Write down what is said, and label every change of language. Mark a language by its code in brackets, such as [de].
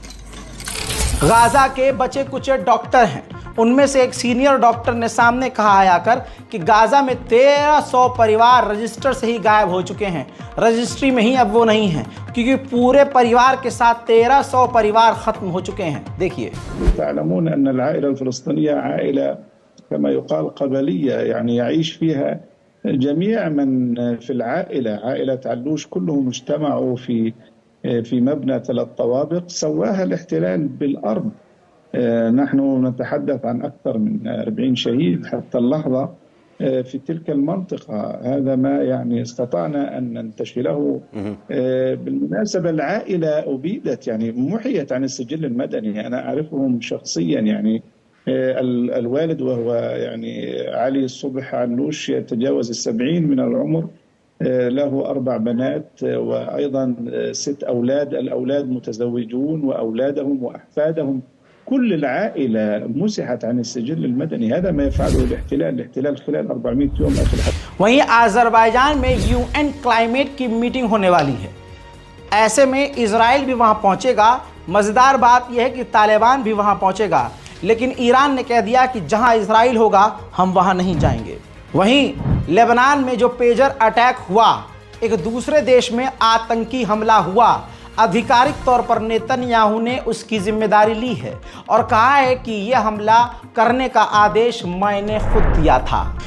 [hi] Gaza के बचे Kuche doctor हैं, उनमें से एक सीनियर डॉक्टर ने सामने कहा है आकर कि गाजा में 1300 परिवार रजिस्टर से ही गायब हो चुके हैं। रजिस्ट्री में ही अब वो नहीं है क्योंकि पूरे परिवार के साथ 1300 परिवार खत्म हो चुके हैं। देखिए, [ar] تعلمون أن العائلة الفلسطينية عائلة كما يقال قبلية، يعني يعيش فيها جميع من في العائلة. عائلة علوش كلهم اجتمعوا في مبنى 3 طوابق سواها الاحتلال بالأرض. نحن نتحدث عن أكثر من 40 شهيد حتى اللحظة في تلك المنطقة. هذا ما يعني استطعنا أن ننتشله. بالمناسبة العائلة أبيدت، يعني محيت عن السجل المدني. أنا أعرفهم شخصيا، يعني الوالد وهو يعني علي الصبح علوش يتجاوز 70 من العمر، له 4 بنات وأيضا 6 أولاد. الأولاد متزوجون وأولادهم وأحفادهم، كل العائلة مسحت عن السجل المدني. هذا ما يفعله الاحتلال خلال 400 يوم أخي. [hi] वहीं आज़रबाईजान में यूएन क्लाइमेट की मीटिंग होने वाली है। ऐसे में इजराइल भी वहां पहुंचेगा। मज़ेदार बात यह है कि तालिबान भी वहां पहुंचेगा, लेकिन ईरान ने कह दिया कि जहां इजराइल होगा हम वहां नहीं जाएंगे। वहीं लेबनान में जो पेजर अटैक हुआ, एक दूसरे देश में आतंकी हमला हुआ, आधिकारिक तौर पर नेतन्याहू ने उसकी जिम्मेदारी ली है और कहा है कि यह हमला करने का आदेश मैंने खुद दिया था।